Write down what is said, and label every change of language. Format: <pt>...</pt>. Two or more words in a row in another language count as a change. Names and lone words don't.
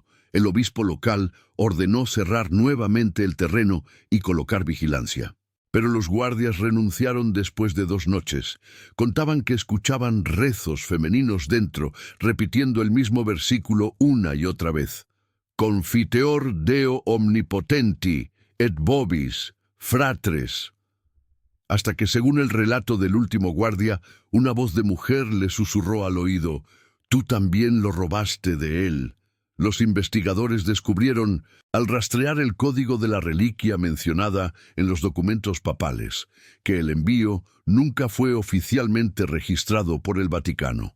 <es>El obispo local ordenó cerrar nuevamente el terreno y colocar vigilancia. Pero los guardias renunciaron después de 2 noches. Contaban que escuchaban rezos femeninos dentro, repitiendo el mismo versículo una y otra vez.</es> <la>Confiteor Deo omnipotenti, et vobis, fratres.</la> <es>Hasta que, según el relato del último guardia, una voz de mujer le susurró al oído, «Tú también lo robaste de él». Los investigadores descubrieron, al rastrear el código de la reliquia mencionada en los documentos papales, que el envío nunca fue oficialmente registrado por el Vaticano.</es>